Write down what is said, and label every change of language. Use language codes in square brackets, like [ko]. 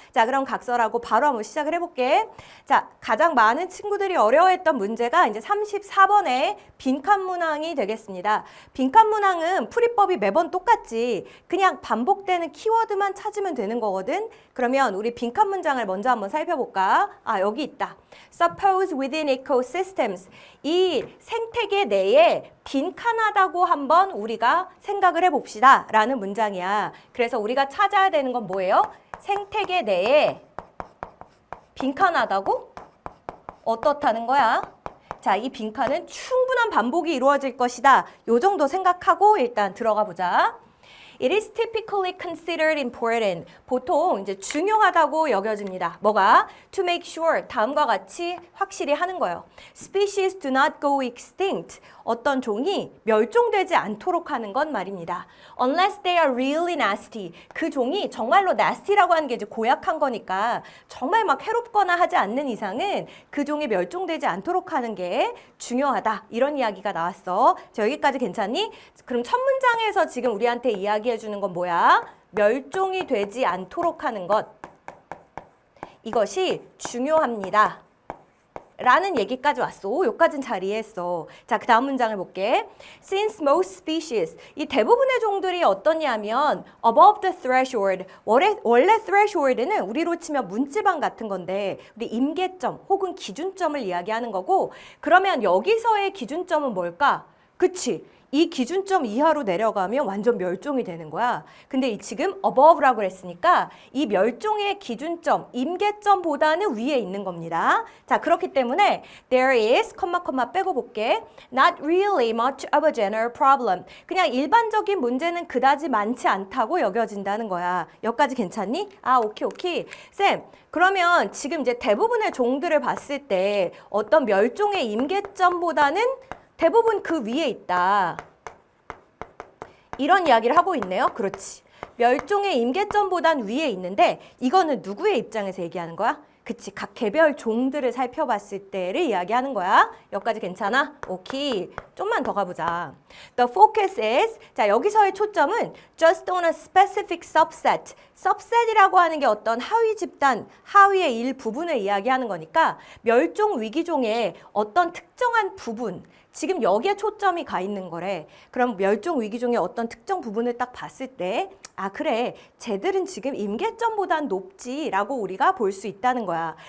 [ko] 자, 그럼 각설하고 바로 한번 시작을 해볼게. 자, 가장 많은 친구들이 어려워했던 문제가 이제 34번의 빈칸 문항이 되겠습니다. 빈칸 문항은 풀이법이 매번 똑같지 그냥 반복되는 키워드만 찾으면 되는 거거든. 그러면 우리 빈칸 문장을 먼저 한번 살펴볼까? 여기 있다. [en] Suppose within ecosystems. [ko] 이 생태계 내에 빈칸하다고 한번 우리가 생각을 해봅시다 라는 문장이야. 그래서 우리가 찾아야 되는 건 뭐예요? 생태계 내에 빈칸하다고? 어떻다는 거야? 자, 이 빈칸은 충분한 반복이 이루어질 것이다. 요 정도 생각하고 일단 들어가 보자. [en] It is typically considered important. [ko] 보통 이제 중요하다고 여겨집니다. 뭐가? [en] To make sure. [ko] 다음과 같이 확실히 하는 거예요. [en] Species do not go extinct. [ko] 어떤 종이 멸종되지 않도록 하는 건 말입니다. [en] Unless they are really nasty. [ko] 그 종이 정말로 nasty라고 하는 게 이제 고약한 거니까 정말 막 해롭거나 하지 않는 이상은 그 종이 멸종되지 않도록 하는 게 중요하다. 이런 이야기가 나왔어. 자, 여기까지 괜찮니? 그럼 첫 문장에서 지금 우리한테 이야기해 주는 건 뭐야? 멸종이 되지 않도록 하는 것. 이것이 중요합니다. 라는 얘기까지 왔어. 여기까지는 잘 이해했어. 자, 그 다음 문장을 볼게. [en] Since most species, [ko] 이 대부분의 종들이 어떠냐면 [en] above the threshold, [ko] 원래 threshold는 우리로 치면 문지방 같은 건데 우리 임계점 혹은 기준점을 이야기하는 거고 그러면 여기서의 기준점은 뭘까? 그치? 이 기준점 이하로 내려가면 완전 멸종이 되는 거야. 근데 이 지금 above라고 그랬으니까 이 멸종의 기준점, 임계점보다는 위에 있는 겁니다. 자, 그렇기 때문에 [en] there is, [ko] 빼고 볼게. [en] Not really much of a general problem. [ko] 그냥 일반적인 문제는 그다지 많지 않다고 여겨진다는 거야. 여기까지 괜찮니? 오케이. 쌤, 그러면 지금 이제 대부분의 종들을 봤을 때 어떤 멸종의 임계점보다는 대부분 그 위에 있다. 이런 이야기를 하고 있네요. 그렇지. 멸종의 임계점보단 위에 있는데 이거는 누구의 입장에서 얘기하는 거야? 그치. 각 개별 종들을 살펴봤을 때를 이야기하는 거야. 여기까지 괜찮아? 오케이. 좀만 더 가보자. [en] The focus is, [ko] 자, 여기서의 초점은 [en] just on a specific subset. [ko] subset이라고 하는 게 어떤 하위 집단, 하위의 일부분을 이야기하는 거니까 멸종 위기종의 어떤 특정한 부분, 지금 여기에 초점이 가 있는 거래. 그럼 멸종 위기종의 어떤 특정 부분을 딱 봤을 때 그래. 쟤들은 지금 임계점보단 높지라고 우리가 볼 수 있다는 거야.